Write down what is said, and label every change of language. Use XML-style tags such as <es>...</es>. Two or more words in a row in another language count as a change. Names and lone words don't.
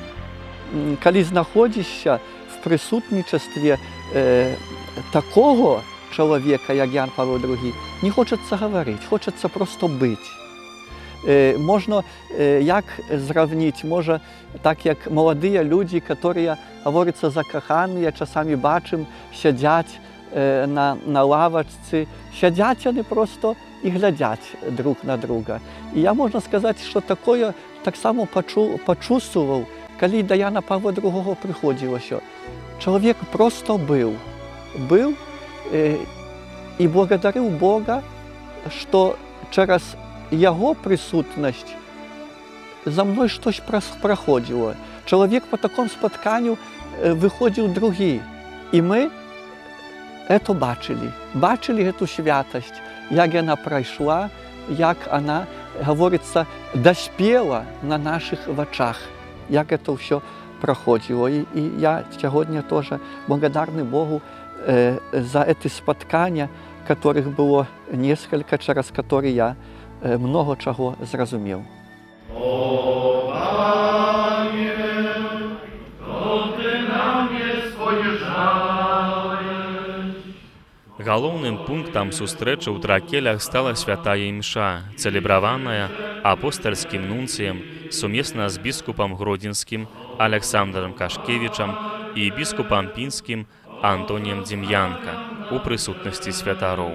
<be>Калі знаходзішся в прысутнічестве такого чалавека, як Ян Павел II, не хочацца гаварыць, хочацца проста быць. Можна як зравніць, можа так як маладыя людзі, которые гаворыцца закаханыя, часамі бачым, сядзяць на лавачцы, сядзяць яны проста і глядзяць друг на друга. І я можна сказаць, што такое таксама пачувстваваў, калі да Яна Павла II прыходзілася. Чалавек проста быў і благодарыў Бога, што через яго прысутнасць за мной штось праходзіла. Чалавек по такому спатканню выходзіў другі. І мы это бачылі эту святасць, як яна прайшла, як она, гаворыцца, даспела на наших вачах, як это ўсё проходило.</be> <ru>И я сегодня тоже благодарный Богу за эти споткания, которых было несколько, через которые я много чего зразумел.</ru> <be>Галоўным пунктам сустрэчы ў Тракелях стала святая імша, цэлебраваная апостальскім нунцыем сумесна з біскупам Гродзенскім Александром Кашкевічам і біскупам Пінскім Антоніем Дзім'янка у прысутнасці святароў.</be>